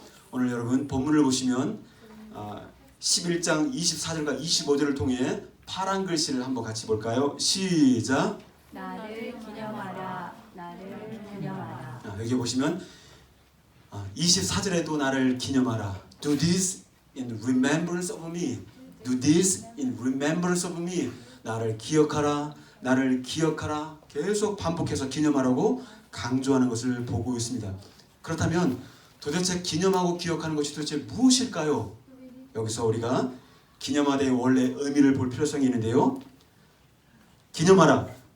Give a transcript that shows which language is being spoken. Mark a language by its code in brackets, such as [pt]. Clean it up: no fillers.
[ko] 오늘 여러분 본문을 보시면 11장 24절과 25절을 통해 파란 글씨를 한번 같이 볼까요? 시작. 나를 기념하라. 나를 기념하라. 여기 보시면 24절에도 나를 기념하라. [en] Do this in remembrance of me. Do this in remembrance of me. [ko] 나를 기억하라. 나를 기억하라. 계속 반복해서 기념하라고 강조하는 것을 보고 있습니다. 그렇다면 도대체 기념하고 기억하는 것이 도대체 무엇일까요? 여기서 우리가 기념하다의 원래 의미를 볼 필요성이 있는데요. 기념하라.